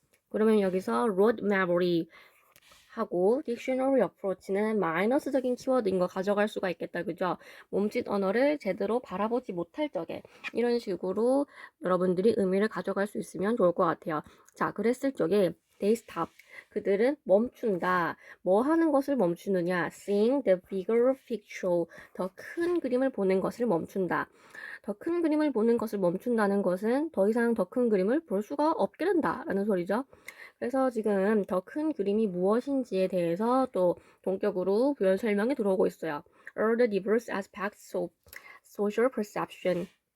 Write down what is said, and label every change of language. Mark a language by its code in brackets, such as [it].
[ko] 그러면 여기서 road memory 하고 딕셔너리 어프로치는 마이너스적인 키워드인 거 가져갈 수가 있겠다. 그죠? 몸짓 언어를 제대로 바라보지 못할 적에 이런 식으로 여러분들이 의미를 가져갈 수 있으면 좋을 것 같아요. 자, 그랬을 적에 [en] they stop. [ko] 그들은 멈춘다. 뭐 하는 것을 멈추느냐? [en] Seeing the bigger picture. [ko] 더 큰 그림을 보는 것을 멈춘다. 더 큰 그림을 보는 것을 멈춘다는 것은 더 이상 더 큰 그림을 볼 수가 없게 된다라는 소리죠. 그래서 지금 더 큰 그림이 무엇인지에 대해서 또 본격으로 부연 설명이 들어오고 있어요. [en] All the diverse aspects of social perception.